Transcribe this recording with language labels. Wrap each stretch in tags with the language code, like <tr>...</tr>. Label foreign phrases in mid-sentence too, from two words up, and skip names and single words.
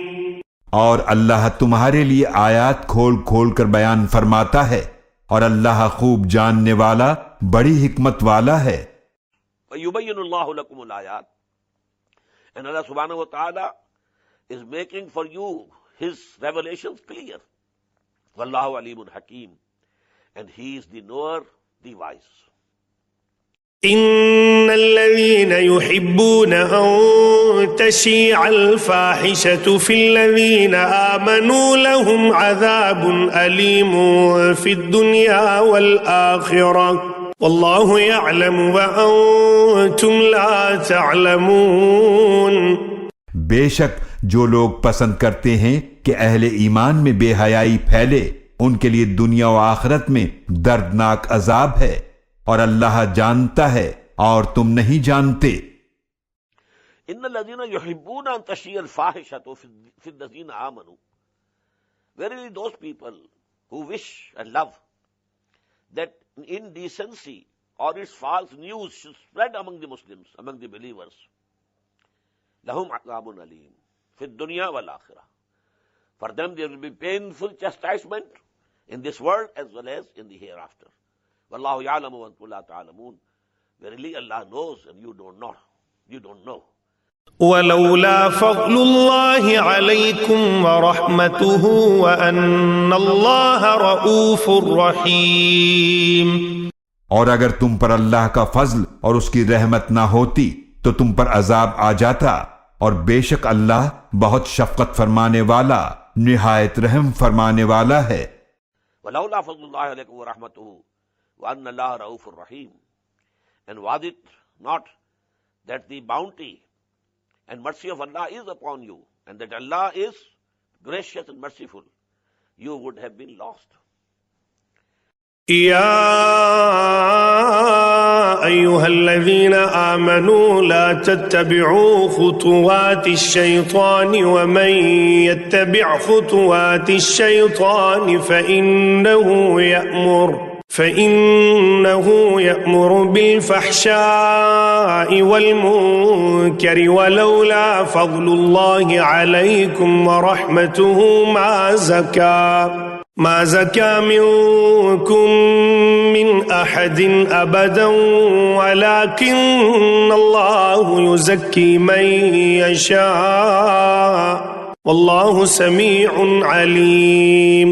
<hi>और अल्लाह तुम्हारे लिए आयात खोल खोल कर बयान फरमाता है और अल्लाह खूब जानने वाला, बड़ी हिकमत वाला है।</hi> <ar>ويبين الله لكم الآيات,</ar> <en>and Allah</en> <ar>سبحانه وتعالى</ar> <en>is making for you his revelations clear.</en> <ar>والله عليم حكيم,</ar> <en>and he is the knower, the wise.</en> <ar>إن الذين يحبون أن تشيع الفاحشة في الذين آمنوا لهم عذاب أليم في الدنيا والآخرة والله يعلم وأنتم لا تعلمون।</ar> <hi>बेशक जो लोग पसंद करते हैं कि अहले ईमान में बेहयाई फैले, उनके लिए दुनिया और आखिरत में दर्दनाक अजाब है, और अल्लाह जानता है और तुम नहीं जानते।</hi> <ar>إن الذين يحبون أن تشيع الفاحشة في الذين آمنوا,</ar> <en>verily those people who wish and love that indecency or its false news should spread among the Muslims, among the believers,</en> <ar>لهم عذاب أليم في الدنيا والآخرة.</ar> <en>For them there will be painful chastisement in this world as well as in the hereafter.</en> <ar>والله يعلم وأنتم لا تعلمون.</ar> <en>Verily Allah knows and you don't know. You don't know.</en> <ar>ولولا فضل الله عليكم ورحمته وأن الله رؤوف رحيم।</ar> <hi>और अगर तुम पर अल्लाह का फजल और उसकी रहमत ना होती तो तुम पर अजाब आ जाता, और बेशक अल्लाह बहुत शफकत फरमाने वाला, निहायत रहम फरमाने वाला है।</hi> <ar>ولولا فضل الله عليكم ورحمته وأن الله رؤوف رحيم,</ar> <en>and was it not that the bounty and mercy of Allah is upon you, and that Allah is gracious and merciful, you would have been lost.</en> <ar>يا أيها الذين آمنوا لا تتبعوا خطوات الشيطان ومن يتبع خطوات الشيطان فإنه يأمر بالفحشاء والمنكر ولولا فضل الله عليكم ورحمته ما زكى منكم من أحد أبدا ولكن الله يزكي من يشاء والله سميع عليم।</ar>